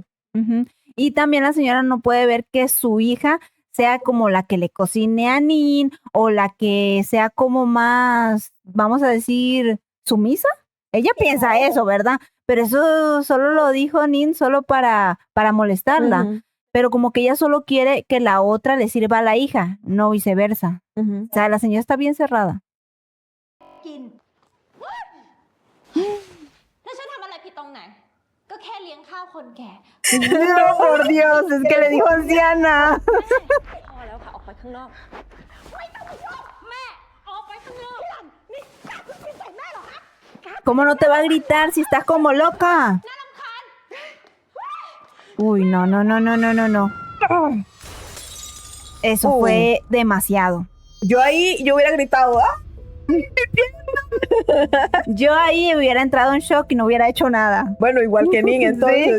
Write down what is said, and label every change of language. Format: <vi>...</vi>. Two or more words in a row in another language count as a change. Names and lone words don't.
<es>Y también la señora no puede ver que su hija sea como la que le cocine a Nin o la que sea como más, vamos a decir, sumisa. Ella piensa eso, ¿verdad? Pero eso solo lo dijo Nin solo para molestarla. Pero como que ella solo quiere que la otra le sirva a la hija, no viceversa. O sea, la señora está bien cerrada.</es> <th>แล้วฉันทำอะไรผิดตรงไหน ก็แค่เลี้ยงข้าวคนแก่</th> <es>No, por Dios, es que le dijo anciana.</es> <th>พอแล้วค่ะ ออกไปข้างนอก ไม่ต้องมายุ่งแม่ ออกไปข้างนอกนี่กล้าพูดใส่แม่เหรอคะ</th> <es>¿Cómo no te va a gritar si estás como loca?</es> <th>น่ารำคาญ</th> <es>Uy, no. Eso fue demasiado. Yo hubiera gritado, ¿ah? Yo ahí hubiera entrado en shock y no hubiera hecho nada. Bueno, igual que Nin, entonces</es>